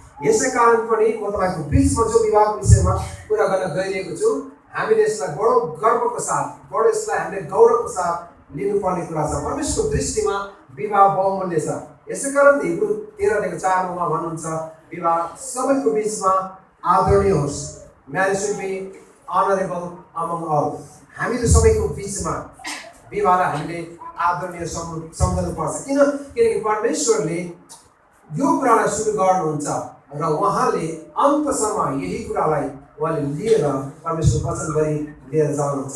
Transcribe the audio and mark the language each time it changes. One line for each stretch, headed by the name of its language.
Nepali: यसै कारण पनि म तपाईँको बिचमा जो विवाहको विषयमा कुरा गर्न गइरहेको छु, हामीले यसलाई बडो गर्वको साथ, बडो यसलाई हामीले गौरवको साथ लिनुपर्ने कुरा छ। परमेश्वरको दृष्टिमा विवाह बहुमूल्य छ। यसै कारण हिब्रू 13:4 भन्नुहुन्छ, विवाह सबैको बिचमा आदरणीय होस्।
English: Marriage should be honourable among all.
Nepali: हामीहरू सबैको बिचमा विवाहलाई हामीले आदरणीय सम्झनुपर्छ। किनकि परमेश्वरले यो कुरालाई सुरु गर्नुहुन्छ र उहाँले अन्तसम्म यही कुरालाई उहाँले लिएर परमेश्वर वचनभरि लिएर जानुहुन्छ।